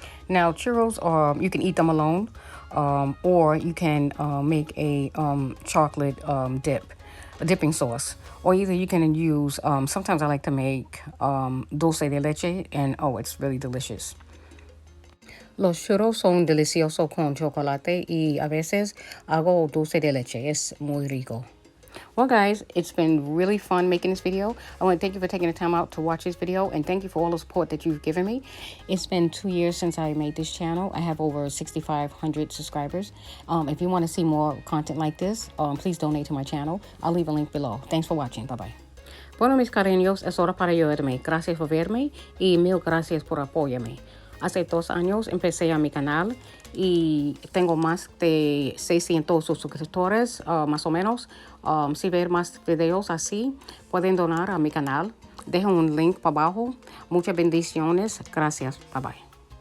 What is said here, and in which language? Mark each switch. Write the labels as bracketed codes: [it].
[en] Now, churros, you can eat them alone, or you can make a chocolate a dipping sauce. Or either you can use, sometimes I like to make dulce de leche, and it's really delicious. [es] Los churros son deliciosos con chocolate y a veces hago dulce de leche. Es muy rico. [en] Well, guys, it's been really fun making this video. I want to thank you for taking the time out to watch this video, and thank you for all the support that you've given me. It's been 2 years since I made this channel. I have over 6,500 subscribers. If you want to see more content like this, please donate to my channel. I'll leave a link below. Thanks for watching. Bye-bye. [es] Bueno, mis cariños, es hora para ayudarme. Gracias por verme y mil gracias por apoyarme. Hace 2 años empecé a mi canal y tengo más de 600 suscriptores, más o menos. Si ver más videos así, pueden donar a mi canal. Dejo un link para abajo. Muchas bendiciones. Gracias. Bye bye.